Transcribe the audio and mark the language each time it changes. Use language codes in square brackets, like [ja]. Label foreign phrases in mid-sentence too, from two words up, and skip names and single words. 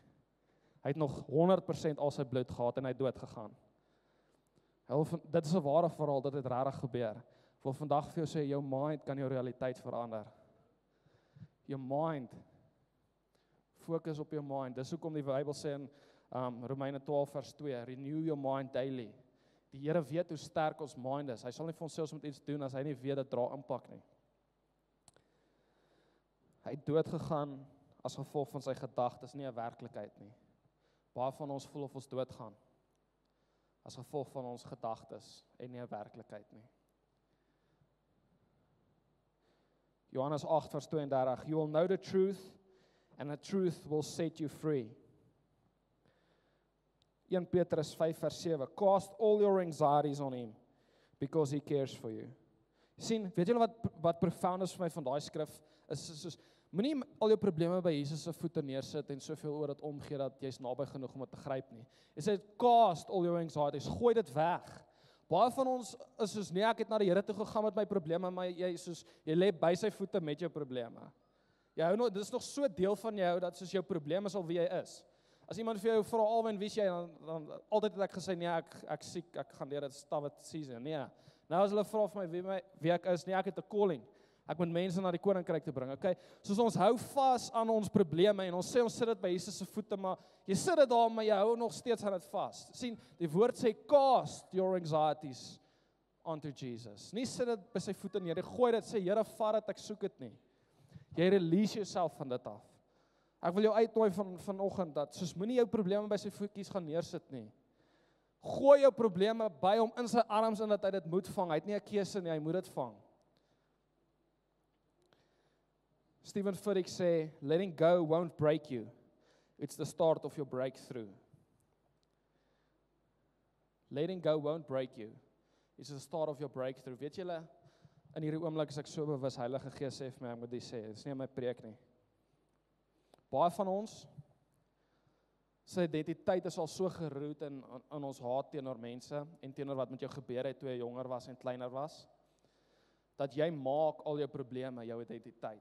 [af] Hy het nog 100% al sy bloed gehad en hy het dood gegaan. Dit is 'n ware verhaal, dit het regtig gebeur. Ek wil vandag vir jou sê, jou mind kan jou realiteit verander. Jou mind, fokus op jou mind. Dis hoekom die Bybel sê in Romeine 12 vers 2, [en] renew your mind daily. [af] Die Here weet hoe sterk ons mind is. Hy sal nie vir ons sê ons moet iets doen as hy nie weet dit dra impak nie. Hy het dood gegaan as gevolg van sy gedagtes, nie 'n werklikheid nie. Baie van ons voel of ons doodgaan. as gevolg van ons gedagtes en nie 'n werklikheid nie. Johannes 8 vers 32, [en] you will know the truth and the truth will set you free. [af] 1 Petrus 5 vers 7, [en] cast all your anxieties on him because he cares for you. [af] Sien, weet julle wat profound is vir my van daai skrif, is soos, moenie al jou probleme by Jesus se voete neersit en soveel oor dit omgee dat jy's naby genoeg om dit te gryp nie. Hy sê, [en] cast all your anxieties, [af] gooi dit weg. Baie van ons is soos, nee, ek het na die Here toe gegaan met my probleme, maar jy lê by sy voete met jou probleme. Dit is nog so deel van jou, dat soos jou probleem is al wie jy is. As iemand vir jou vra, Alwyn, wie is jy, dan altyd het ek gesê, nee, ek siek, ek gaan deur dit stawwe season, nee. Nou as hulle vra vir my wie ek is, nee, ek het 'n calling. Ek moet mense na die koninkryk te bring, okay? Soos ons hou vas aan ons probleme en ons sê ons sit dit by Jesus se voete, maar jy sit dit daar, maar jy hou nog steeds aan dit vas. Sien, die woord sê, [en] cast your anxieties onto Jesus. [af] Nie sit dit by sy voete neer, jy gooi dit, sê, Here, vat dit, ek soek dit nie. Jy release jouself van dit af. Ek wil jou uitnooi vanoggend dat, soos moenie jou probleme by sy voetjies gaan neersit nie. Gooi jou probleme by hom in sy arms en dat hy dit moet vang. Hy het nie 'n keuse nie, hy moet dit vang. Stephen Furtick sê, [en] letting go won't break you. It's the start of your breakthrough. Letting go won't break you. It's the start of your breakthrough. [af] Weet julle, in hierdie oomblik is ek so bewus, Heilige Gees sê vir my, ek moet dit sê, dit is nie my preek nie. Baie van ons, sy identiteit is al so geroot in ons haat teenoor mense, en teenoor wat met jou gebeur het toe jy jonger was en kleiner was, dat jy maak al jou probleme jou identiteit.